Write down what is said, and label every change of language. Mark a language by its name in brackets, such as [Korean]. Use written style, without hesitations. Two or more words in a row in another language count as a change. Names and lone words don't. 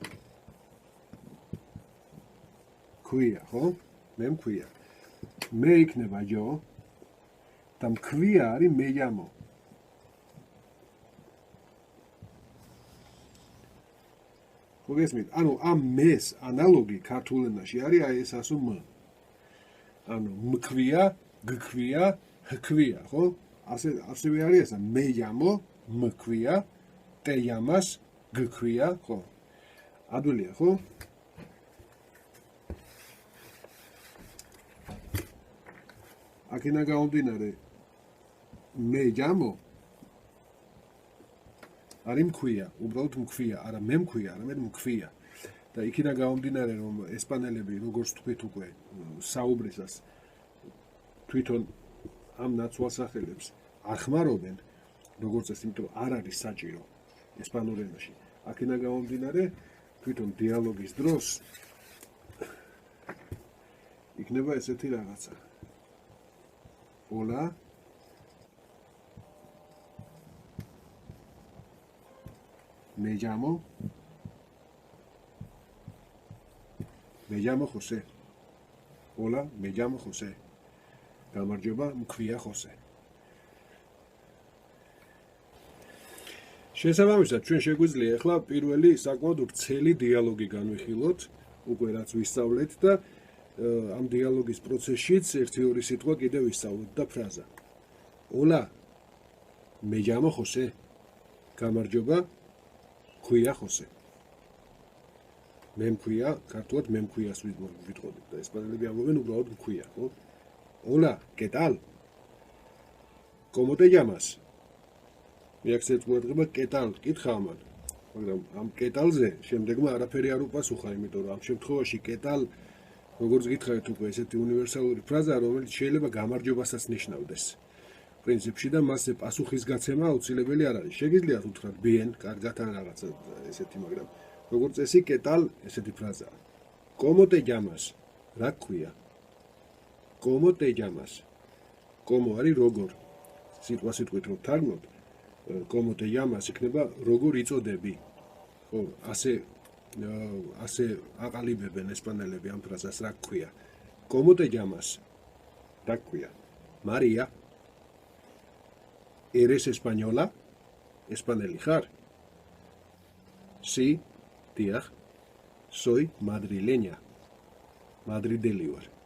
[Georgian] ქვია ხო მე მქვია მე იქნება yo და მქვია არის [Spanish] me llamo [Georgian] მოგესმით ანუ ამ მეს ანალოგი ქართულ ენაში არის აი ეს ასო м ანუ მქვია გქვია ჰქვია ხო ასევე არის ესა [Spanish] me llamo [Georgian] მქვია [Spanish] te llamas [Georgian] გქვია ხო ადვილია ხო აქედან გამომდინარე [Spanish] me llamo [Georgian] არის მქვია, უბრალოდ მქვია, არა მე მქვია, არამედ მქვია. და იქიდან გამომდინარე რომ ესპანელები როგორც თქვით უკვე საუბრისას თვითონ ამ ნაცვალსახელებს არ ხმარობენ, როგორც ეს, იმიტომ არ არის საჭირო ესპანურ ენაში. აქედან გამომდინარე თვითონ დიალოგის დროს იქნება ესეთი რაღაცა. [Spanish] Hola me llamo José. Hola, me llamo José. [Georgian] გამარჯობა, მქვია ხოსე. შესაბამისად, ჩვენ შეგვიძლია ახლა პირველი საკმაოდ ვრცელი დიალოგი განვიხილოთ, უკვე რაც ვისწავლეთ და ამ დიალოგის პროცესშიც ერთი-ორი სიტყვა კიდევ ვისწავლოთ და ფრაზა. [Spanish] Hola, me llamo José. [Georgian] გამარჯობა, მქვია ხოსე. მე მქვია, ქართულად მე მქვიას ვიტყოდით და ესპანელები ამბობენ უბრალოდ მქვია, ხო? [Spanish] Hola, ¿qué tal? ¿Cómo te llamas? [Georgian] რეაქციაც ყურადღება [Spanish] ¿qué tal? [Georgian] კითხა ამან. მაგრამ ამ [Spanish] ¿qué tal- [Georgian] ზე შემდეგმა არაფერი არ უპასუხა, იმიტომ რომ ამ შემთხვევაში [Spanish] ¿qué tal? [Georgian] როგორც გითხარით უკვე ესეთი უნივერსალური ფრაზაა, რომელიც შეიძლება გამარჯობასაც ნიშნავდეს. პრინციპში და მასზე პასუხის გაცემა აუცილებელი არ არის. შეგიძლიათ უთხრათ bien, კარგად ან რაღაცა ესეთი, მაგრამ როგორც წესი [Spanish] ¿qué tal? [Georgian] ესეთი ფრაზაა. [Spanish] ¿Cómo te llamas? [Georgian] რა გქვია? [Spanish] ¿Cómo te llamas? [Georgian] ¿Cómo არის როგორ? სიტყვასიტყვით რომ თარგმნოთ, [Spanish] ¿Cómo te llamas? [Georgian] იქნება როგორ იწოდები. ხო, ასე აყალიბებენ ესპანელები ამ ფრაზას რა გქვია. [Spanish] ¿Cómo te llamas? [Georgian] რა გქვია? María. [Spanish] ¿Eres española? [Georgian] ესპანელი ხარ? Sí, დიახ. [Spanish] Soy madrileña. [Georgian] მადრიდელი ვარ.